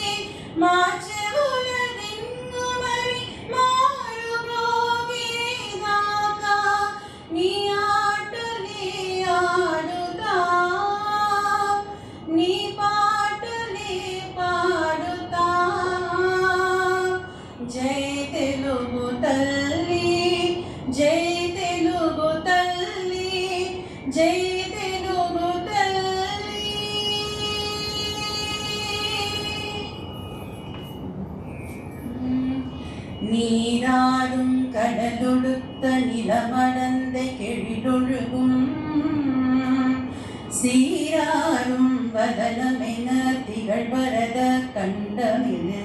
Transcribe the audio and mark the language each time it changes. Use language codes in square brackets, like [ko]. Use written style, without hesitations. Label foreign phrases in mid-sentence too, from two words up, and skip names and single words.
[te] మా చెవుల దింగుమని మారు మ్రోగేదాకా నీ ఆటలే ఆడుతా, నీ పాటలే పాడుతా. జై తెలుగు తల్లి, జై తెలుగు తల్లి, జై తెలుగు తల్లి. [ta] நீராடும் கடலொடுத்த நிலமடந்த கெழிலொழுகும், சீராடும் வதனமென திகழ்வரத கண்டமிது.